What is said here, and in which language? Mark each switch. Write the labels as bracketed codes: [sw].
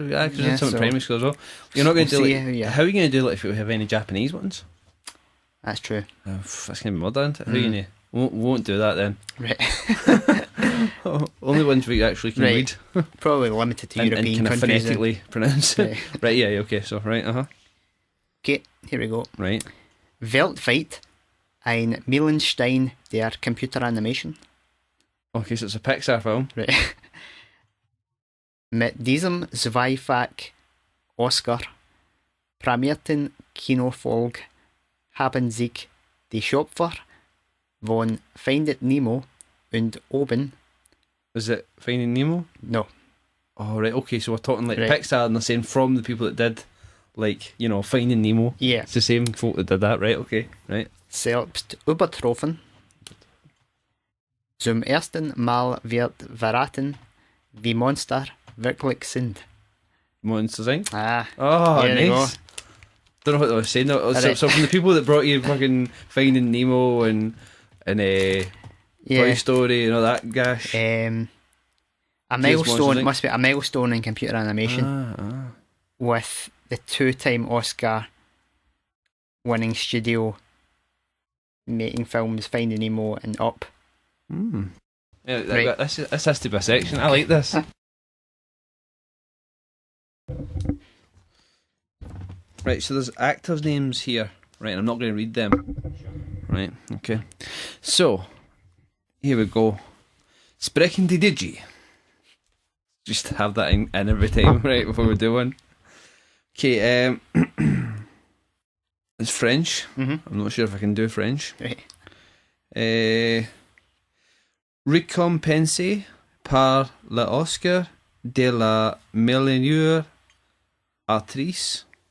[en] I did some in primary school as well. You're not going to do how are you going to do it if you have any Japanese ones? That's true. That's going to be murder, isn't it? How are you going to... We won't do that then. Right. Only ones we actually can read. Probably limited to European and countries. And phonetically pronounce it. Right, yeah, okay, so, right, Okay, here we go. Right. [de] Weltweit ein Meilenstein der Computeranimation. [en] Okay, so it's a Pixar film. Right. [de] Mit diesem zweifach Oscar prämierten Kinofolg haben sich die Schöpfer von Findet Nemo und Oben. [en] Is it Finding Nemo? No. Oh, right, okay, so we're talking like Pixar, and they're saying from the people that did, like, you know, Finding Nemo. Yeah. It's the same folk that did that, right, okay, right. [de] Selbst übertroffen. Zum ersten Mal wird verraten, wie Monster wirklich sind. [en] Monsters Inc? Ah. Oh, nice. Don't know what they were saying. So from the people that brought you fucking Finding Nemo and Toy Story and all that gash. A milestone must be a milestone in computer animation with the 2-time Oscar winning studio making films Finding Nemo and Up. Yeah, Right. this has to be a section. I like this. Right, so there's actors' names here. Right, and I'm not going to read them. Right, okay. So, here we go. [de] Sprechen die Digi. [en] Just have that in every time, right, before we do one. Okay, it's French. Mm-hmm. I'm not sure if I can do French. Right. [fr] Récompensé par l'Oscar de la meilleure actrice.